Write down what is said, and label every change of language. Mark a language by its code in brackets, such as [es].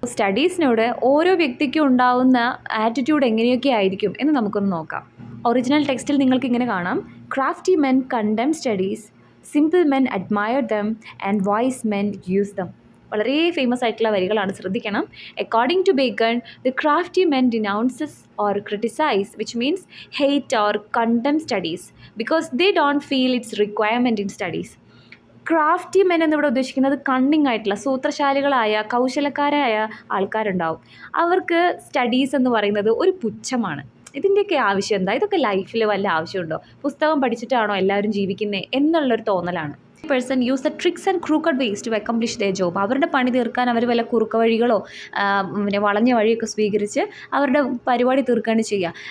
[ml] സ്റ്റഡീസിനോട് ഓരോ വ്യക്തിക്കും ഉണ്ടാവുന്ന ആറ്റിറ്റ്യൂഡ് എങ്ങനെയൊക്കെ ആയിരിക്കും എന്ന് നമുക്കൊന്ന് നോക്കാം. ഒറിജിനൽ ടെക്സ്റ്റിൽ നിങ്ങൾക്ക് ഇങ്ങനെ കാണാം: [en] Crafty men contemn studies, simple men admire them and wise men use them. [ml] വളരെ ഫേമസ് ആയിട്ടുള്ള വരികളാണ്, ശ്രദ്ധിക്കണം. [en] According to Bacon, the crafty men denounces or criticize, which means hate or condemn studies because they don't feel its requirement in studies. [ml] Crafty men എന്നിവിടെ ഉദ്ദേശിക്കുന്നത് cunning ആയിട്ടുള്ള സൂത്രശാലികളായ കൗശലക്കാരായ ആൾക്കാരുണ്ടാവും. അവർക്ക് studies എന്ന് പറയുന്നത് ഒരു പുച്ഛമാണ്. ഇതിൻ്റെയൊക്കെ ആവശ്യം എന്താ? ഇതൊക്കെ ലൈഫിൽ വല്ല ആവശ്യമുണ്ടോ? പുസ്തകം പഠിച്ചിട്ടാണോ എല്ലാവരും ജീവിക്കുന്നത് എന്നുള്ളൊരു തോന്നലാണ്. [en] Person use the tricks and crooked ways to accomplish their job. [ml] അവരുടെ പണി തീർക്കാൻ അവർ വല്ല കുറുക്ക വഴികളോ പിന്നെ വളഞ്ഞ വഴിയൊക്കെ സ്വീകരിച്ച് അവരുടെ പരിപാടി തീർക്കുകയാണ് ചെയ്യുക.